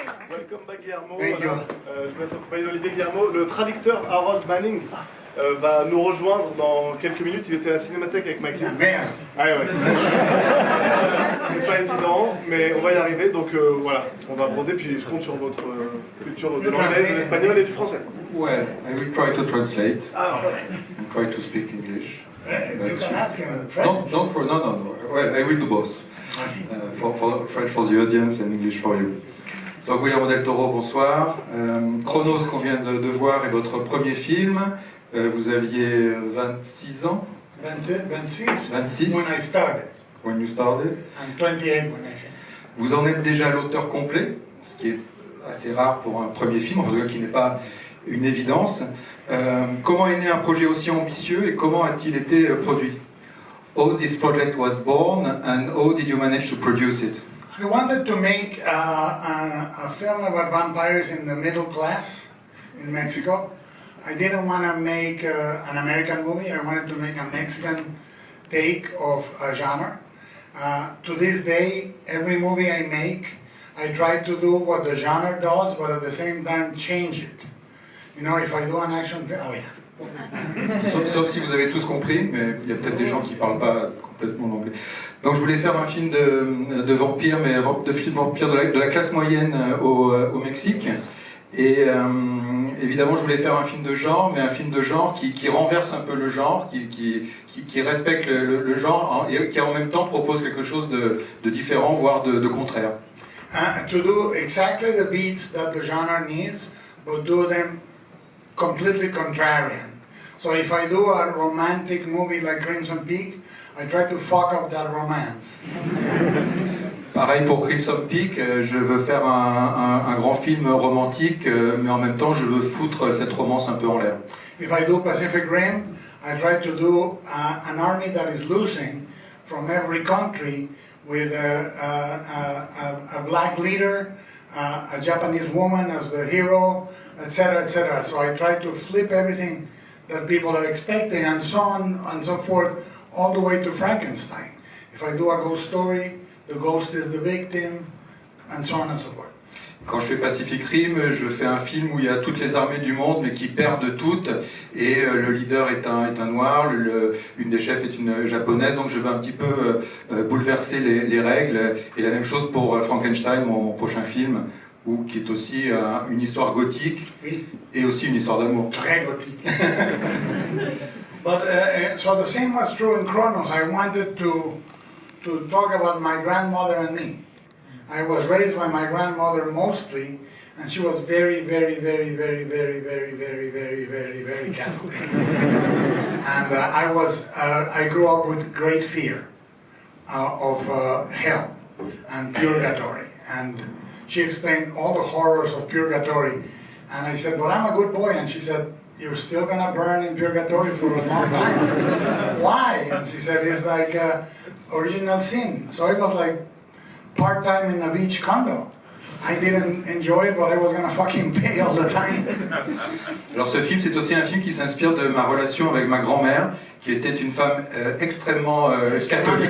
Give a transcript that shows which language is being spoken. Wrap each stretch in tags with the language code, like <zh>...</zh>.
<fr>Je vais s'accompagner d'Olivier Guillermo. Le traducteur Harold Manning va nous rejoindre dans quelques minutes. Il était à la Cinémathèque avec Mackie. Ah merde. Ah ouais. C'est pas évident, mais on va y arriver. Donc voilà, on va aborder. Puis je compte sur votre culture de l'anglais, de l'espagnol et du français.</fr> <en>Well, I will try to translate. Ah, And try to speak English. You can ask him in French. No. Well, I will do both. For French for the audience and English for you.</en> <fr>Donc Guillermo del Toro, bonsoir. Chronos, qu'on vient de voir, est votre premier film. Vous aviez 26 ans. 26.</fr> <en>When I started. When you started. I'm 28 when I finished.</en> <fr>Vous en êtes déjà l'auteur complet, ce qui est assez rare pour un premier film, en tout cas qui n'est pas une évidence. Comment est né un projet aussi ambitieux et comment a-t-il été produit?</fr> <en>How this project was born and how did you manage to produce it? I wanted to make a film about vampires in the middle class in Mexico. I didn't want to make an American movie. I wanted to make a Mexican take of a genre. To this day, every movie I make, I try to do what the genre does, but at the same time change it. You know, if I do an action film, oh yeah.</en> <fr>Sauf si vous avez tous compris, mais il y a peut-être des gens qui ne parlent pas complètement l'anglais. Donc je voulais faire un film de vampires, mais de film vampire de la classe moyenne au Mexique. Et évidemment je voulais faire un film de genre, mais un film de genre qui renverse un peu le genre, qui respecte le genre et qui en même temps propose quelque chose de différent, voire de contraire.</fr> <en>To do exactly the beats that the genre needs, but do them completely contrarian. So if I do a romantic movie like Crimson Peak, I try to fuck up that romance. Pareil pour Crimson Peak, je veux faire un grand film romantique, mais en même temps je veux foutre cette romance un peu en l'air. If I do Pacific Rim, I try to do an army that is losing from every country with a black leader, a Japanese woman as the hero, etc., etc. So I try to flip everything that people are expecting, and so on and so forth, all the way to Frankenstein. If I do a ghost story, the ghost is the victim, and so on and so forth.</en> <fr>Quand je fais Pacific Rim, je fais un film où il y a toutes les armées du monde, mais qui perdent toutes, et le leader est un noir, une des chefs est une japonaise, donc je veux un petit peu bouleverser les règles, et la même chose pour Frankenstein, mon prochain film, qui est aussi une histoire gothique, Oui. et aussi une histoire d'amour. Très gothique.</fr> <en>But so the same was true in Kronos. I wanted to talk about my grandmother and me. I was raised by my grandmother mostly, and she was very, very, very, very, very, very, very, very, very, very Catholic. And I grew up with great fear of hell and purgatory. And she explained all the horrors of purgatory. And I said, "But I'm a good boy." And she said, "You're still gonna burn in purgatory for a long time." Why? And she said, "It's like original sin." So it was like part-time in a beach condo. I didn't enjoy it, but I was gonna fucking pay all the time.</en> <fr>Alors ce film, c'est aussi un film qui s'inspire de ma relation avec ma grand-mère, qui était une femme extrêmement catholique.</fr>